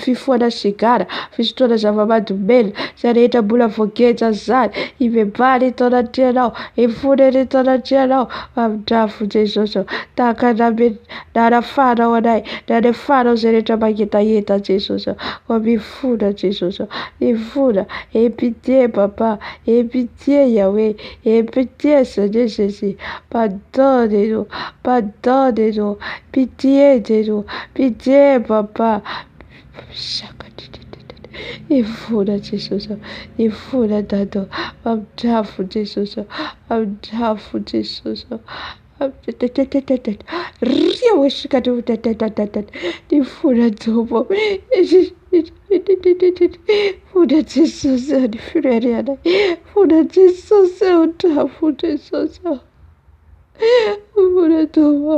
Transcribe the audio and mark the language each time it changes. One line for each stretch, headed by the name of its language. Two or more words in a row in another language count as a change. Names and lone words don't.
Malagasy: fifohana sigara, fisotroana zava-mahadomelina, izay rehetra mbola voageja zany, hibebaha ny tao anatrenao, hifona ny tao anatrenao, amindrafo Jesosy, tahaka nanafahanao anay, nanafahanao izay rehetra mangetaheta Jesosy, mifona Jesosy, mifona,
French: aie pitié papa, aie pitié Yahweh, aie pitié Seigneur Jésus, pardonne-nous, pardonne-nous, pitié de nous, pitié papa.
Malagasy: Ifona Jesosy, ifona tato, amindrafo Jesosy, amindrafo Jesosy. Ria hoesikatro ny fona Tompo, fona Jesosy ny fireheana, fona Jesosy amindrafo Jesosy, fona Tompo.